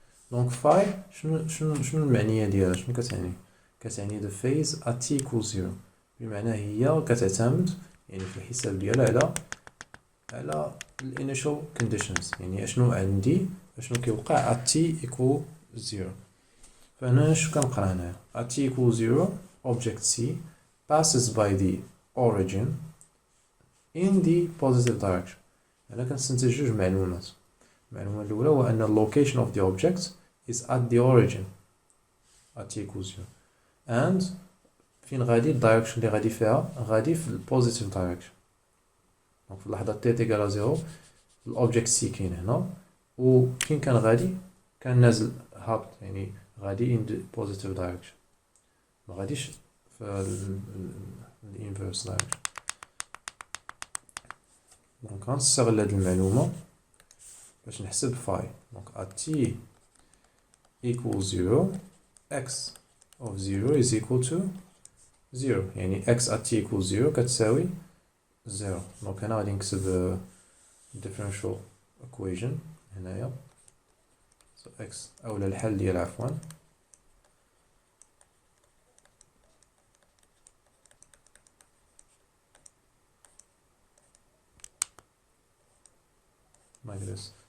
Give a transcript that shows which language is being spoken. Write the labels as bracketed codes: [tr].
[ar] دونك فاي شنو المعنيه ديالها، شنو كتعني؟ كتعني [en] the phase at t equals 0، [ar] بمعنى هي كتعتمد يعني في الحساب ديالها على الانيشال كونديشنز، يعني اشنو عندي اشنو كيوقع [en] at t equal 0. [ar] فهنا شنو كنقرا هنايا [en] at t equal 0 object C passes by the origin in the positive direction. [ar] هنا كنستنتج جوج معلومات. المعلومه الاولى هو ان [en] location of the object is at the origin at t equals 0 [ar] and فين غادي الدايركشن اللي غادي فيها غادي في البوزيتيف دايركشن. دونك في اللحظه تي تيكال 0 الاوبجيكت سي كاين هنا وفين كان غادي كان نازل هابط، يعني غادي ان بوزيتيف دايركشن ما غاديش في الانفيرس دايركشن. دونك غنستغل هاد المعلومه باش نحسب فاي. [en] دونك at t equals 0 x of 0 is equal to 0، يعني x at t equals 0 كتساوي 0. [ar] دونك هنا غادي نكتب differential equation هنايا so x اولا الحل ديال عفوا [en] like this.